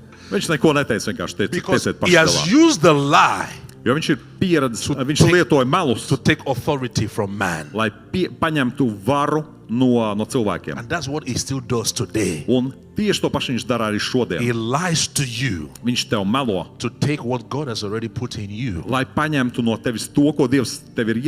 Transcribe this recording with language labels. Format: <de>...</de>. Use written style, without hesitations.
<lv>Viņš neko neteica, vienkārši</lv> <en>Because</en> <lv>tieciet</lv> <en>he</en> <lv>paši</lv> <en>has</en> <lv>galā.</lv> <en>used the lie</en> <lv>Jo viņš ir pieredzis, viņš</lv> <en>take-</en> <lv>lietoja melus,</lv> <en>to take authority from man.</en> <lv>lai paņemtu varu no cilvēkiem.</lv> <en>And that's what he still does today.</en> <lv>Un tieši to pašu viņš dara arī šodien.</lv> <en>He lies to you</en> <lv>Viņš tev melo,</lv> <en>to take what God has already put in you.</en> <lv>lai paņemtu no tevis to, ko Dievs tev ir</lv>